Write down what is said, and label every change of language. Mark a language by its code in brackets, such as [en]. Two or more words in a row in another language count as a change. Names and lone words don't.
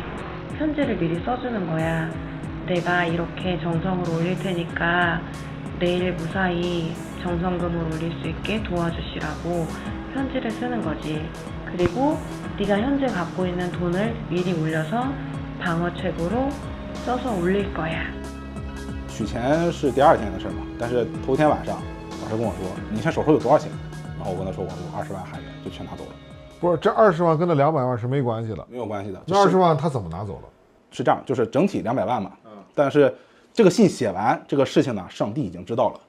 [ko] 편지를 미리 써주는 거야. 내가 이렇게 정성으로 올릴 테니까 내일 무사히 정성금을 올릴 수 있게 도와주시라고 편지를 쓰는 거지. 그리고 네가 현재 갖고 있는 돈을 미리 올려서 방어책으로 써서 올릴 거야. [zh] 取钱是第2天的事嘛，但是头天晚上老师跟我说你现在手头有多少钱，然后我跟他说我有20万韩元，就全拿走了。不是，这20万跟那200万是没关系的，没有关系的。那20万他怎么拿走了？是这样，就是整体200万嘛，但是这个信写完这个事情呢，上帝已经知道了。